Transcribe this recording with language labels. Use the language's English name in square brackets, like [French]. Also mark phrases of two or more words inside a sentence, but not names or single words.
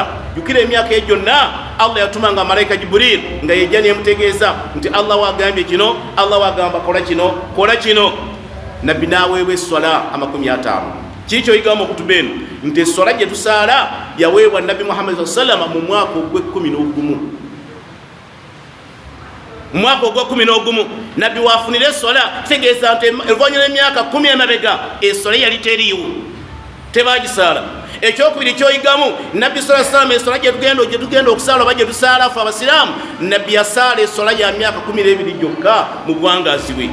[Ganda] Jukira emyaka egyo gyonna Allah yatumanga malayika Jibril nga yejja nemutegeeza nti Allah wagambye kino, Allah wagamba kola kino, kola kino. Nabbi n'aweebwa esswala 50. Kikyo yigamu okutuba eno nti esswala gye tusaala yaweebwa Nabbi Muhammad [Arabic] صلى الله عليه وسلم [Ganda] mu mwaka ogw'e11. mwaka ogw'11 nabbi wafunira essola kitegeeza nti oluvannyuma emyaka 10 emabega essola yali teriiwo, tebagisaala. Ekyokubiri kyoyigamu nabbi [Arabic] صلى الله عليه وسلم [Ganda] essola gye tugenda okusaala oba gye tusaala ffe abasiraamu, nabbi yasaala essola ya myaka 12 gyokka mu bwangazi bwe.